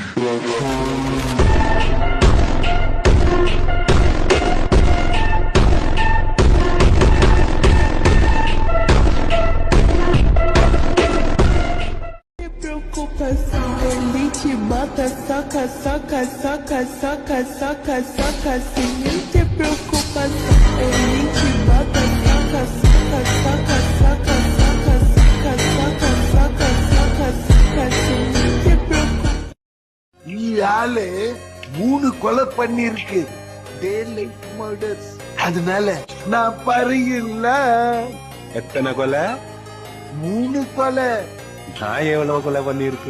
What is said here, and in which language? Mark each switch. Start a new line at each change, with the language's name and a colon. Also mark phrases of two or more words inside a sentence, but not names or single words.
Portuguese: Ele te bota, saca, saca, saca, saca, saca, saca, sem nem ter preocupação. Ele te bota, saca, saca, saca, saca, saca, saca, saca, saca, saca, saca, sem nem ter preocupação.
Tamil: ஆளு 3 கொலை பண்ணிருக்கு.
English: Daylight murders.
Tamil: அதனால நான் பறையில்ல. எத்தனை கொலை? 3 கொலை. நான் எவ்வளவு கொலை பண்ணிருக்கு?